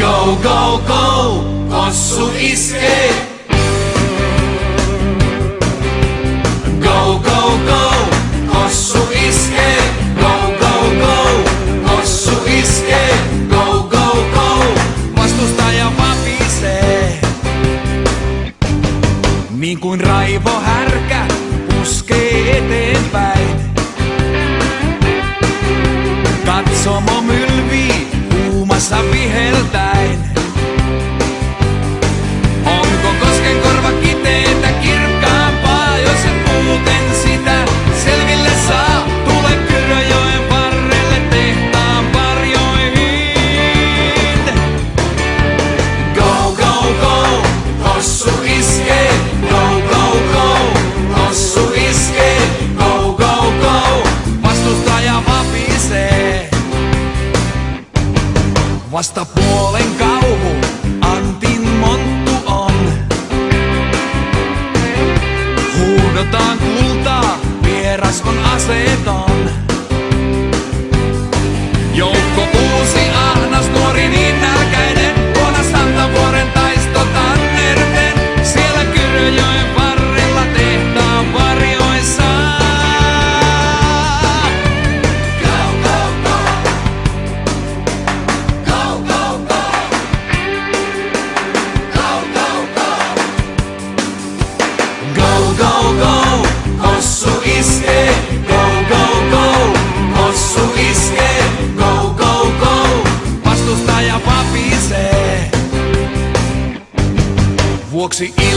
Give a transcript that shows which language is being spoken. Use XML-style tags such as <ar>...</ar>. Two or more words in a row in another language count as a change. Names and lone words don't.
<en>Go, go, go,</en> <fi>kossu iskee.</fi> <en>Go, go, go,</en> <fi>kossu iskee.</fi> <en>Go, go, go,</en> <fi>kossu iskee.</fi> <en>Go, go, go,</en> <fi>vastustaja vapisee. Niin kuin raivo härkä puskee eteenpäin. Katsomo mylvii kuumassa viheltäen. Onko koskenkorva kiteetä kirkkaampaa, jos et muuten sitä selville saa? Tule Kyröjoen varrelle tehtaan varjoihin.</fi> <en>Go, go, go,</en> <fi>kossu iskee.</fi> <en>Go, go, go,</en> <fi>kossu iskee.</fi> <en>Go, go, go,</en> <fi>vastustaja vapisee. Vastapuolen kauhu Antin monttu on. Huudotaan kultaa, vieras on aseeton. Joukko uusi ahnas, nuori niin nälkäinen. Vuonna Santavuoren taisto tannerten. Siellä Kyröjoen varrella tehtaan varjoissa.</fi> <en>Go, go, go,</en> <fi>kossu iskee.</fi> <en>Go, go, go,</en> <fi>kossu iskee.</fi> <en>Go, go, go,</en> <fi>vastustaja vapisee. Vuoksi</fi>